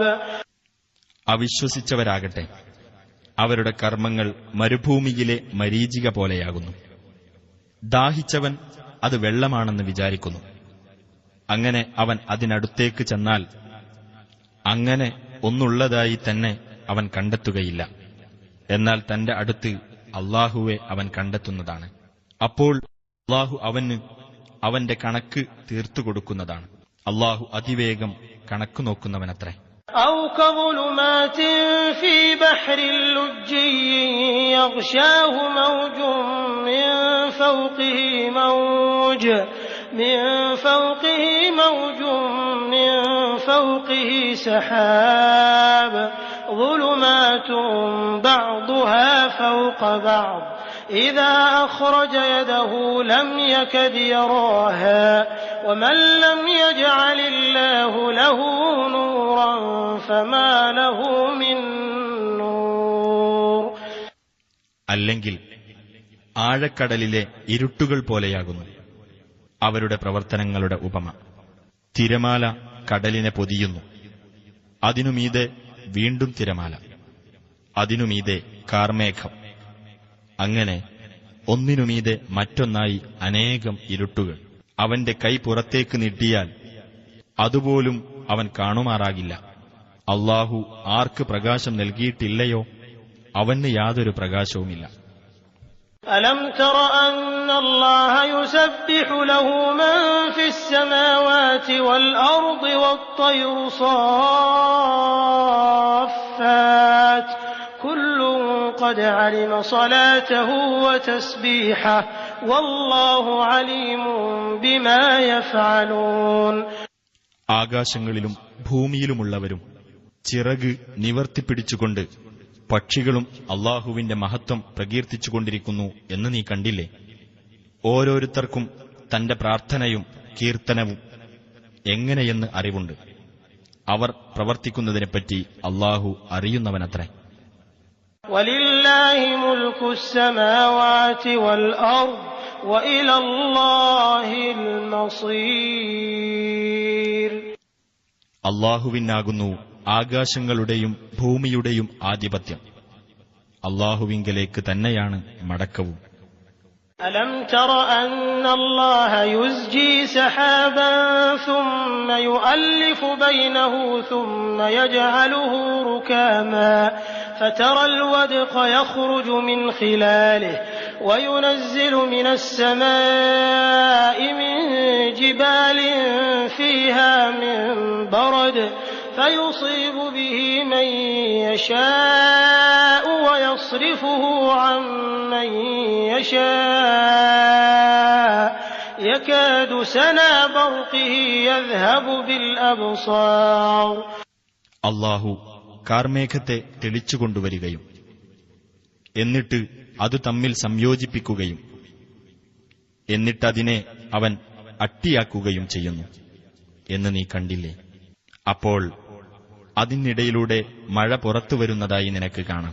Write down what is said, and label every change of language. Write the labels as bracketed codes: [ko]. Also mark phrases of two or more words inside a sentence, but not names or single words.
[ml] അവിശ്വസിച്ചവരാകട്ടെ അവരുടെ കർമ്മങ്ങൾ മരുഭൂമിയിലെ മരീചിക പോലെയാകുന്നു. ദാഹിച്ചവൻ അത് വെള്ളമാണെന്ന് വിചാരിക്കുന്നു. അങ്ങനെ അവൻ അതിനടുത്തേക്ക് ചെന്നാൽ അങ്ങനെ ഒന്നുള്ളതായി തന്നെ അവൻ കണ്ടെത്തുകയില്ല. എന്നാൽ തന്റെ അടുത്ത് അല്ലാഹുവെ അവൻ കണ്ടെത്തുന്നതാണ്. അപ്പോൾ അല്ലാഹു അവന് അവന്റെ കണക്ക് തീർത്തുകൊടുക്കുന്നതാണ്. അല്ലാഹു അതിവേഗം കണക്കു നോക്കുന്നവനത്രേ. [ar] أو كظلمات في بحر لجي يغشاه موج من فوقه سحاب ظلمات بعضها فوق بعض إذا أخرج يده لم يكد يراها ومن لم يجعل الله له نورا فما له من نور. [ml] അല്ലെങ്കിൽ ആഴക്കടലിലെ ഇരുട്ടുകൾ പോലെയാകുന്നു അവരുടെ പ്രവർത്തനങ്ങളുടെ ഉപമ. തിരമാല കടലിനെ പൊതിയുന്നു, അതിനുമീതെ വീണ്ടും തിരമാല, അതിനുമീതെ കാർമേഘം, അങ്ങനെ ഒന്നിനുമീതെ മറ്റൊന്നായി അനേകം ഇരുട്ടുകൾ. അവന്റെ കൈ പുറത്തേക്ക് നീട്ടിയാൽ അതുപോലും അവൻ കാണുമാറാകില്ല. അല്ലാഹു ആർക്ക് പ്രകാശം നൽകിയിട്ടില്ലയോ അവന് യാതൊരു പ്രകാശവുമില്ല. [ar] ألم تر أن الله يسبح له من في السماوات والأرض والطير صافات كل قد علم صلاته وتسبيحه والله عليم بما يفعلون. [ml] ആകാശങ്ങളിലും ഭൂമിയിലുമുള്ളവരും ചിറക് നിവർത്തിപ്പിടിച്ചുകൊണ്ട് പക്ഷികളും അല്ലാഹുവിന്റെ മഹത്വം പ്രകീർത്തിച്ചുകൊണ്ടിരിക്കുന്നു എന്ന് നീ കണ്ടില്ലേ? ഓരോരുത്തർക്കും തന്റെ പ്രാർത്ഥനയും കീർത്തനവും എങ്ങനെയെന്ന് അറിവുണ്ട്. അവർ പ്രവർത്തിക്കുന്നതിനെപ്പറ്റി അല്ലാഹു അറിയുന്നവനത്രേ. [ar] ولله ملك السماوات والأرض وإلى الله المصير. [ml] അല്ലാഹുവിനാകുന്നു ആകാശങ്ങളുടെയും ഭൂമിയുടെയും ആധിപത്യം. അല്ലാഹുവിങ്കലേക്ക് തന്നെയാണ് മടക്കവും. [ar] ألم تر أن الله يزجي سحابا ثم يؤلف بينه ثم يجعله ركاما فترى الودق يخرج من خلاله وينزل من السماء من جبال فيها من برد فيصيب به من يشاء ويصرفه عن من يشاء يكاد سنا برقه يذهب بالأبصار. [ml] അല്ലാഹു കാർമേഘത്തെ തെളിച്ചുകൊണ്ടുവരികയും എന്നിട്ട് അത് തമ്മിൽ സംയോജിപ്പിക്കുകയും എന്നിട്ടതിനെ അവൻ അട്ടിയാക്കുകയും ചെയ്യുന്നു എന്ന് നീ കണ്ടില്ലേ? അപ്പോൾ അതിനിടയിലൂടെ മഴ പുറത്തുവരുന്നതായി നിനക്ക് കാണാം.